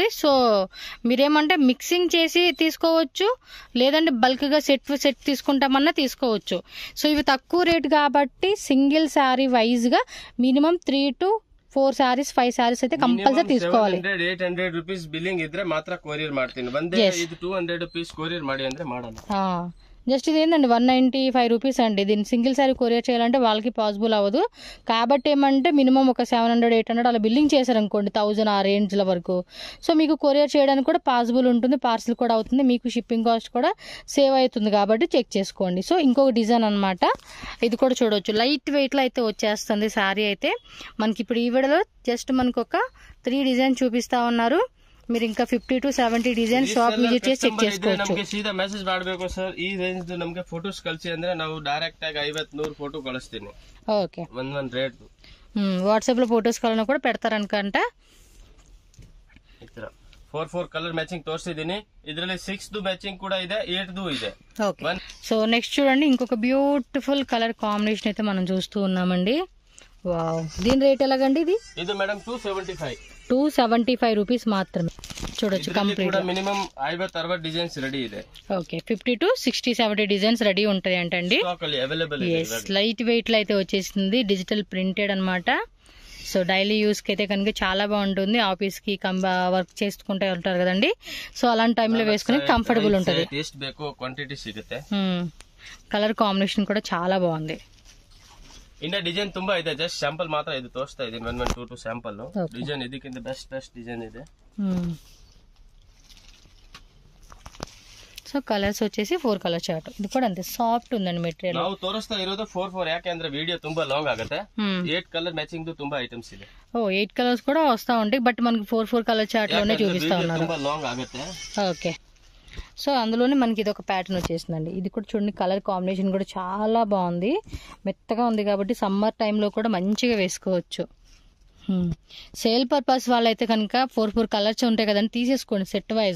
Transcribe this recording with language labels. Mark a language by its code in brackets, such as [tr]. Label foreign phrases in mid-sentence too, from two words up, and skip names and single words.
[te] సో మీరేమంటే మిక్సింగ్ చేసి తీసుకోవచ్చు, లేదంటే బల్క్ గా సెట్ తీసుకుంటామన్నా తీసుకోవచ్చు. సో ఇవి తక్కువ రేట్ కాబట్టి [en] single saree wise [te] గా మినిమం [en] 3 to 4 sarees 5 sarees [te] అయితే కంపల్సరీ తీసుకోవాలి. [en] 800 rupees billing [kn] ఇದ್ರೆ ಮಾತ್ರ ಕೊರಿಯರ್ ಮಾಡ್ತೀನಿ. ಒಂದೇ ಇದು [en] 200 rupees courier [kn] ಮಾಡಿ ಅಂದ್ರೆ ಮಾಡಲ್ಲ. [te] జస్ట్ ఇది ఏంటండి 195 రూపీస్ అండి. దీన్ని సింగిల్ శారీ కొరియర్ చేయాలంటే వాళ్ళకి పాసిబుల్ అవ్వదు. కాబట్టి ఏమంటే మినిమం ఒక 700-800 అలా బిల్లింగ్ చేశారనుకోండి, 1000 ఆ రేంజ్ల వరకు. సో మీకు కొరియర్ చేయడానికి కూడా పాసిబుల్ ఉంటుంది, పార్సిల్ కూడా అవుతుంది, మీకు [en] shipping cost [te] కూడా సేవ్ అవుతుంది. కాబట్టి చెక్ చేసుకోండి. సో ఇంకొక డిజైన్ అనమాట, ఇది కూడా చూడవచ్చు. లైట్ వెయిట్లో అయితే వచ్చేస్తుంది శారీ అయితే మనకి. ఇప్పుడు ఈ వీడియోలో జస్ట్ మనకు ఒక 3 డిజైన్ చూపిస్తా ఉన్నారు. మీరు ఇంకా [en] 50 to 70 design shop visit [te] చేసి చెక్ చేసుకోవచ్చు. [kn] ನಮಗೆ ಸೀದಾ ಮೆಸೇಜ್ ಮಾಡಬೇಕು ಸರ್, ಈ ರೇಂಜ್ ನಮಗೆ ಫೋಟೋಸ್ ಕಳಿಸಿ ಅಂದ್ರೆ ನಾವು ಡೈರೆಕ್ಟ್ ಆಗಿ 50-100 ಫೋಟೋ ಕಳಿಸ್ತೀನಿ. [te] ఓకే, [kn] ಒಂದೊಂದು ರೇಟ್ [te] వాట్సాప్ లో ఫోటోస్ కావాలన్నా కూడా పెడతారనుకంట. [kn] ಈ ತರ [en] 4 colour matching [kn] తోర్సిದ್ದೀನಿ. ಇದರಲ್ಲಿ 6 మ్యాచింగ్ కూడా ಇದೆ, 8 ಇದೆ. [te] ఓకే, సో నెక్స్ట్ చూడండి ఇంకొక [en] beautiful colour combination [te] అయితే మనం చూస్తూ ఉన్నామండి. వావ్, దీని రేట్ ఎలాగండి? ఇది మేడం 275 రూపీస్ మాత్రమే. చూడొచ్చు కంప్లీట్ మినిమం 50-60 డిజైన్స్ రెడీ ಇದೆ. ఓకే, [en] 50 to 60-70 designs ready [te] ఉంటాయి అంటండి. లైట్ వెయిట్ లో అయితే వచ్చేసింది, [en] digital printed [te] అన్నమాట. సో [en] daily use [te] కి అయితే కనుక చాలా బాగుంటుంది. ఆఫీస్ కి వర్క్ చేసుకుంటే ఉంటారు కదండి, సో అలాంటి టైంలో వేసుకుని కంఫర్టబుల్ ఉంటుంది. [en] colour combination [te] కూడా చాలా బాగుంది. [kn] ಇನ್ನ ಡಿಸೈನ್ ತುಂಬಾ ಇದೆ, ಜಸ್ಟ್ ಸ್ಯಾಂಪಲ್ ಮಾತ್ರ ಇದು ತೋರಿಸ್ತಾ ಇದೀನಿ. 1-2 [en] sample design [kn] ಇದಕ್ಕಿಂತ [en] best design [kn] ಇದೆ. [te] సో కలర్స్ వచ్చేసి [en] 4 colour chart. [te] ఇది కూడా అంతే సాఫ్ట్ ఉందండి మెటీరియల్. [kn] ನಾವು ತೋರಿಸ್ತಾ ಇರೋದು 4 ಯಾಕೆಂದ್ರೆ ವಿಡಿಯೋ ತುಂಬಾ ಲಾಂಗ್ ಆಗುತ್ತೆ. [en] 8 colour matching [kn] ತುಂಬಾ ఐటమ్స్ ಇದೆ. [te] 8 కలర్స్ కూడా వస్తా ఉంటాయి, బట్ మనకి [en] 4 colour chart [te] లోనే చూపిస్తా ఉన్నారు. [kn] ತುಂಬಾ ಲಾಂగ్ ಆಗುತ್ತೆ. [te] ఓకే, సో అందులోనే మనకి ఇది ఒక ప్యాటర్న్ వచ్చేసిందండి. ఇది కూడా చూడండి, [en] colour combination [te] కూడా చాలా బాగుంది, మెత్తగా ఉంది కాబట్టి సమ్మర్ టైంలో కూడా మంచిగా వేసుకోవచ్చు. [en] sale purpose [te] వాళ్ళైతే కనుక 4 కలర్స్ ఉంటాయి కదండి, తీసేసుకోండి [en] set wise.